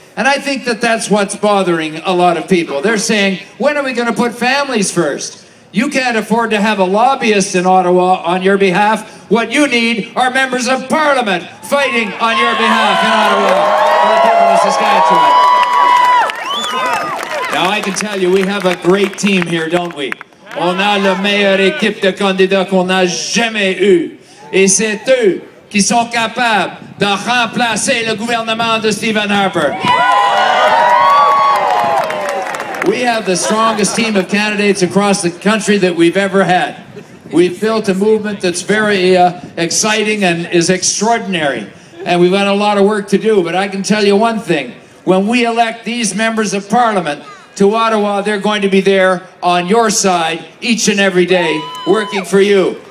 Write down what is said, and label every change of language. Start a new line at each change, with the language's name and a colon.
English: And I think that that's what's bothering a lot of people. They're saying, when are we going to put families first? You can't afford to have a lobbyist in Ottawa on your behalf. What you need are members of Parliament fighting on your behalf in Ottawa for the people of Saskatchewan. Now I can tell you, we have a great team here, don't we?
French: On a la meilleure équipe de candidats qu'on n'a jamais eu. Et c'est eux qui sont capables de remplacer le gouvernement de Stephen Harper.
English: We have the strongest team of candidates across the country that we've ever had. We've built a movement that's very exciting and is extraordinary. And we've got a lot of work to do. But I can tell you one thing. When we elect these members of Parliament to Ottawa, they're going to be there on your side each and every day, working for you.